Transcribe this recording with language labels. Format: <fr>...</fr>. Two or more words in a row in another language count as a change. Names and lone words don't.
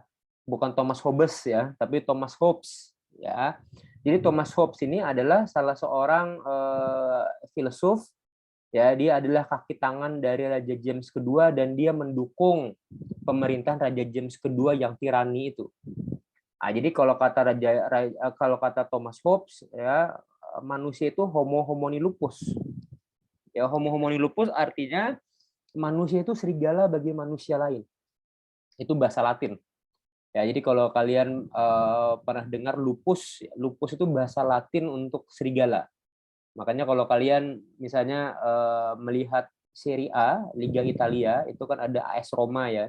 <id>Bukan Thomas Hobbes ya, tapi Thomas Hobbes. Ya, jadi Thomas Hobbes ini adalah salah seorang filsuf. Ya, dia adalah kaki tangan dari Raja James kedua dan dia mendukung pemerintahan Raja James kedua yang tirani itu. Nah, jadi kalau kata Thomas Hobbes ya, manusia itu</id> <la>homo homini lupus.</la> <id>Ya,</id> <la>homo homini lupus</la> <id>artinya manusia itu serigala bagi manusia lain. Itu bahasa Latin. Ya, jadi kalau kalian pernah dengar lupus, lupus itu bahasa Latin untuk serigala. Makanya kalau kalian misalnya melihat Serie A, Liga Italia, itu kan ada AS Roma ya.</id>